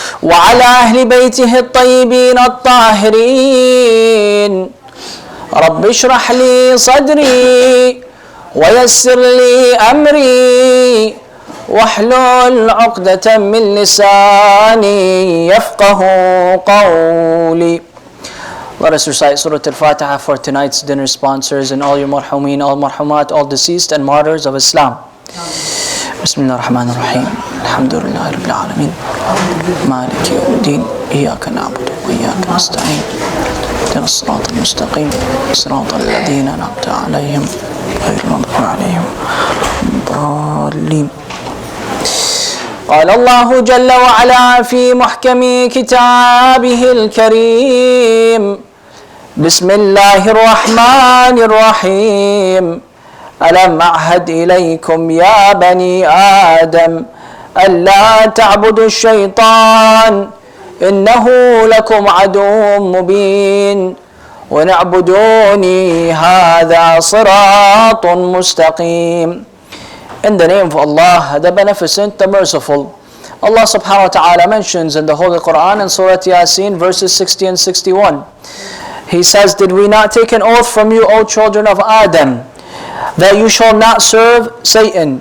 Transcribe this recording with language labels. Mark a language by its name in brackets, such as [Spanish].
[Arabic] وعلى أهل بيته الطيبين الطاهرين رب اشرح لي صدري ويسر لي أمري واحلل عقدة من لساني يفقه قولي. [English] Let us recite Surah Al-Fatiha for tonight's dinner sponsors and all your marhumin, all marhumat, all deceased and martyrs of Islam. [Arabic] Bismillah ar-Rahman ar-Rahim. Alhamdulillahi Rabbil Alameen. Maliki yawmiddin. Iyaka na'budu wa iyaka nasta'in. اهدنا الصراط المستقيم صراط الذين أنعمت عليهم غير المغضوب عليهم الضالين. قال الله جل وعلا في محكم كتابه الكريم بسم الله الرحمن الرحيم ألم أعهد إليكم يا بني آدم ألا تعبدوا الشيطان إنه لكم عدو مبين ونعبدوني هذا صراط مستقيم. [English] In the name of Allah, the Beneficent, the Merciful. Allah subhanahu wa ta'ala mentions in the Holy Quran in Surah Yasin verses 60 and 61. He says, did we not take an oath from you, O children of Adam, that you shall not serve Satan?